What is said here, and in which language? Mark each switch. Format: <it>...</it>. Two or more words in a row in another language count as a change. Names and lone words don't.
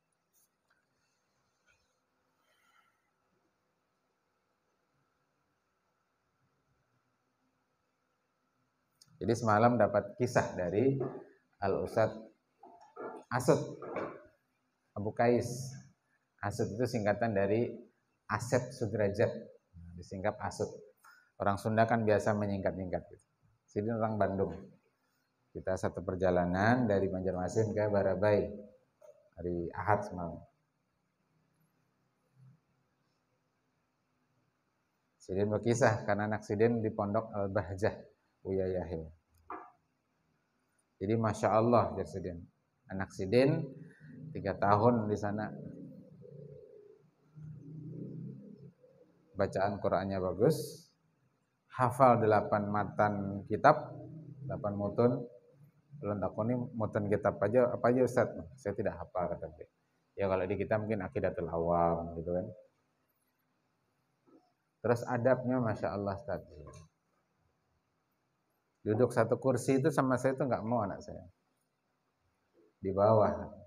<id>Jadi semalam dapat kisah dari Al-Ustadz Asud Abu Kais. Asud itu singkatan dari Asep Sudrajat, disingkat Asud. Orang Sunda kan biasa menyingkat-nyingkat gitu. Sini orang Bandung. Kita satu perjalanan dari Banjarmasin ke Barabai hari Ahad semalam. Sidin berkisah karena anak Sidin di Pondok Al-Bahjah Uya Yahya. Jadi</id> <ar>ما شاء الله</ar> <id>Sidin. Anak Sidin 3 tahun di sana. Bacaan Qur'annya bagus. Hafal 8 matan kitab, 8 mutun.</id> <bjn>Belum takuni mutun kitab apa aja Ustaz?</bjn> <id>Saya tidak hafal kata dia. Ya kalau di kita mungkin Aqidatul Awam gitu kan. Terus adabnya</id> <ar>ما شاء الله</ar> <id>Ustaz. Duduk satu kursi itu sama saya itu nggak mau anak saya. Di bawah.</id>